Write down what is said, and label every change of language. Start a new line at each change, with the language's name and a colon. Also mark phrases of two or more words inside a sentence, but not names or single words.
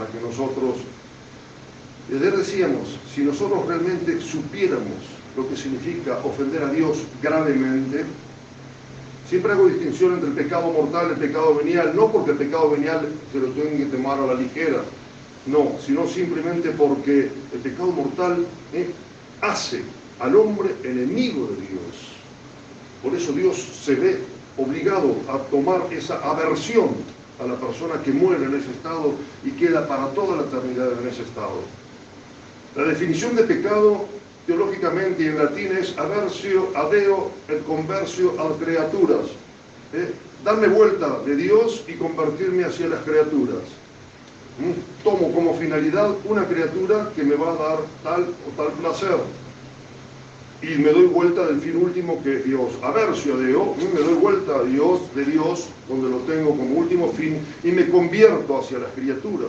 Spanish: que nosotros, ayer decíamos, si nosotros realmente supiéramos lo que significa ofender a Dios gravemente, siempre hago distinción entre el pecado mortal y el pecado venial, no porque el pecado venial se lo tengan que tomar a la ligera, no, sino simplemente porque el pecado mortal hace al hombre enemigo de Dios. Por eso Dios se ve obligado a tomar esa aversión a la persona que muere en ese estado y queda para toda la eternidad en ese estado. La definición de pecado teológicamente y en latín es
Latin: aversio, adeo, et conversio ad creaturas.
Spanish: Darme vuelta de Dios y convertirme hacia las criaturas. Tomo como finalidad una criatura que me va a dar tal o tal placer. Y me doy vuelta del fin último que es Dios.
Latin: Aversio, adeo,
Spanish: me doy vuelta de Dios, donde lo tengo como último fin, y me convierto hacia las criaturas.